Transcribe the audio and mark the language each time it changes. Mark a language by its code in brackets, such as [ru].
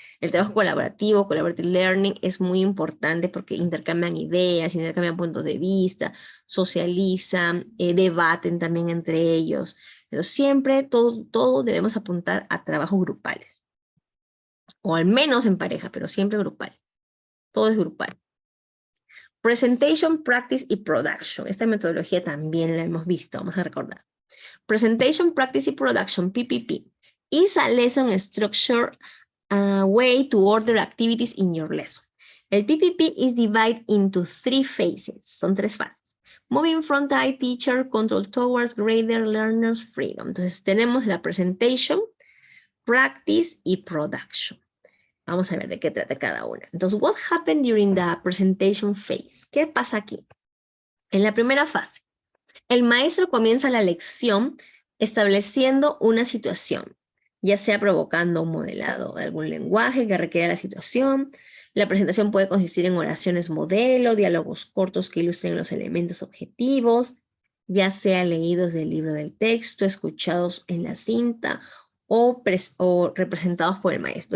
[es] El trabajo colaborativo, collaborative learning, es muy importante porque intercambian ideas, intercambian puntos de vista, socializan, debaten también entre ellos. Pero siempre todo debemos apuntar a trabajos grupales. O al menos en pareja, pero siempre grupal. Todo es grupal. Presentation, practice y production. Esta metodología también la hemos visto, vamos a recordar. [en] Presentation, practice y production, PPP, is a lesson structure way to order activities in your lesson. El PPP is divided into 3 phases. [es] Son 3 fases. [en] Moving from the teacher control towards greater learners freedom. [es] Entonces tenemos la presentation, practice y production. Vamos a ver de qué trata cada una. [en] Entonces, what happened during the presentation phase? [es] ¿Qué pasa aquí? En la primera fase, el maestro comienza la lección estableciendo una situación, ya sea provocando un modelado de algún lenguaje que requiera la situación. La presentación puede consistir en oraciones modelo, diálogos cortos que ilustren los elementos objetivos, ya sea leídos del libro del texto, escuchados en la cinta o representados por el maestro.